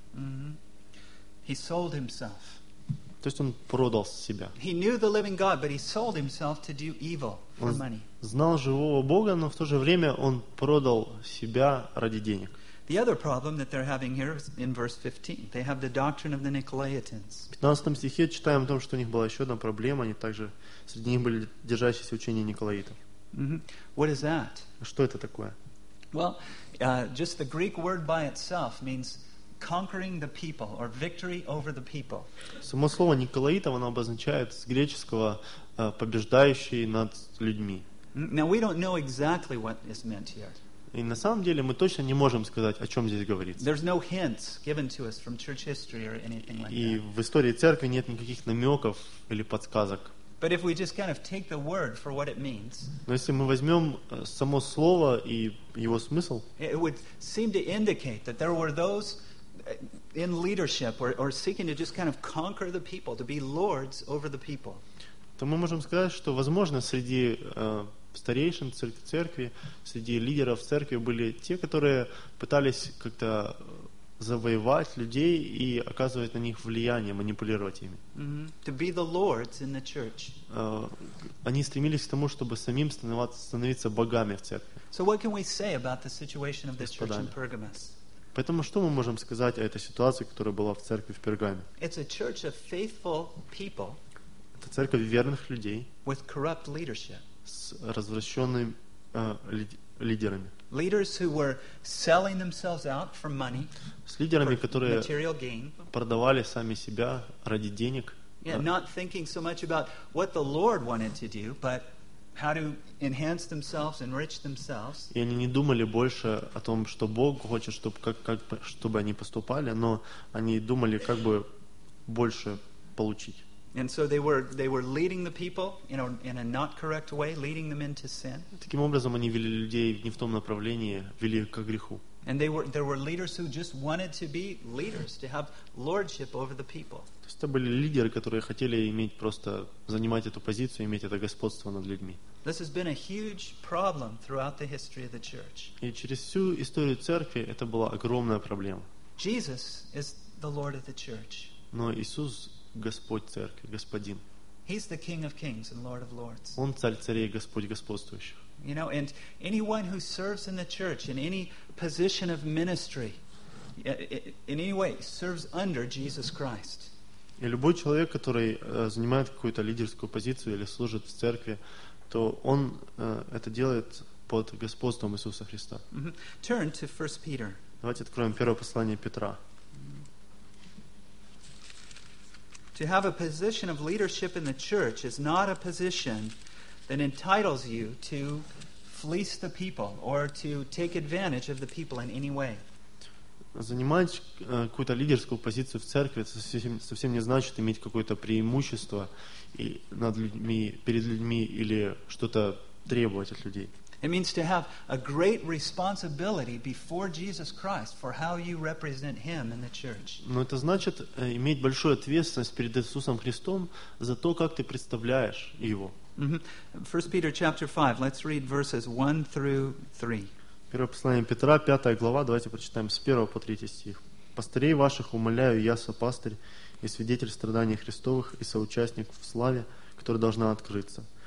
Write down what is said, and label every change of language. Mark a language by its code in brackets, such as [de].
[en] Mm-hmm. He sold himself. [ru] То есть он продал себя. [en] He knew the living God, but he sold himself to do evil for money. [ru] Знал живого Бога, но в то же время он продал себя ради денег. [en] The other problem that they're having here is in verse 15. They have the doctrine of the Nicolaitans. [ru] В 15 стихе читаем о том, что у них была еще одна проблема. Они также среди них были держащиеся учения Николаитов. [en] Mm-hmm. What is that? [ru] Что это такое? [en] Well, just the Greek word by itself means conquering the people or victory over the people. [ru] Само слово Николаитов, оно обозначает с греческого побеждающий над людьми. [en] Now we don't know exactly what is meant here. [ru] И на самом деле мы точно не можем сказать, о чем здесь говорится. [en] There's no hints given to us from church history or anything like that. [ru] И в истории церкви нет никаких намеков или подсказок. [en] But if we just kind of take the word for what it means, [ru] но если мы возьмем само слово и его смысл, [en] it would seem to indicate that there were those in leadership or seeking to just kind of conquer the people, to be lords over the people. [ru] То мы можем сказать, что возможно среди старейшин церкви, среди лидеров церкви были те, которые пытались как-то завоевать людей и оказывать на них влияние, манипулировать ими. [en] Mm-hmm. To be the lords in the church. [ru] Они стремились к тому, чтобы самим становиться богами в церкви. [en] So what can we say about the situation of this church in Pergamos? [ru] Поэтому что мы можем сказать о этой ситуации, которая была в церкви в Пергаме? [en] It's a church of faithful people. [ru] Это церковь верных людей. [en] With corrupt leadership. [ru] С развращенными лидерами. [en] Leaders who were selling themselves out for money. [ru] С лидерами, которые продавали сами себя ради денег. [en] Yeah, not thinking so much about what the Lord wanted to do, but how to enhance themselves, enrich themselves. [ru] И они не думали больше о том, что Бог хочет, чтобы они поступали, но они думали, как бы больше получить. [en] And so they were leading the people in a not correct way, leading them into sin. [ru] Таким образом, они вели людей не в том направлении, вели их ко греху. [en] And there were leaders who just wanted to be leaders, to have lordship over the people. [ru] То есть это были лидеры, которые хотели иметь просто занимать эту позицию, иметь это господство над людьми. [en] This has been a huge problem throughout the history of the church. [ru] И через всю историю церкви это была огромная проблема. [en] Jesus is the Lord of the church. [ru] Но Иисус Господь церкви, Господин. [en] He's the King of Kings and Lord of Lords. [ru] Он царь царей, Господь господствующих. [en] You know, and anyone who serves in the church in any position of ministry, in any way, serves under Jesus Christ. [ru] И любой человек, который занимает какую-то лидерскую позицию или служит в церкви, то он это делает под господством Иисуса Христа. [en] Turn to 1 Peter. [ru] Давайте откроем первое послание Петра. [en] To have a position of leadership in the church is not a position that entitles you to fleece the people or to take advantage of the people in any way. [ru] Занимать какую-то лидерскую позицию в церкви совсем не значит иметь какое-то преимущество над людьми, перед людьми или что-то требовать от людей. [en] It means to have a great responsibility before Jesus Christ for how you represent Him in the church. [ru] Но это значит иметь большую ответственность перед Иисусом Христом за то, как ты представляешь Его. [en] First Peter chapter 5. Let's read verses 1 through 3. [ru] Первое послание Петра, 5 глава. Давайте прочитаем с 1 по 3 стих. «Пастырей ваших умоляю я, сопастырь и свидетель страданий Христовых и соучастник в славе, которая должна открыться.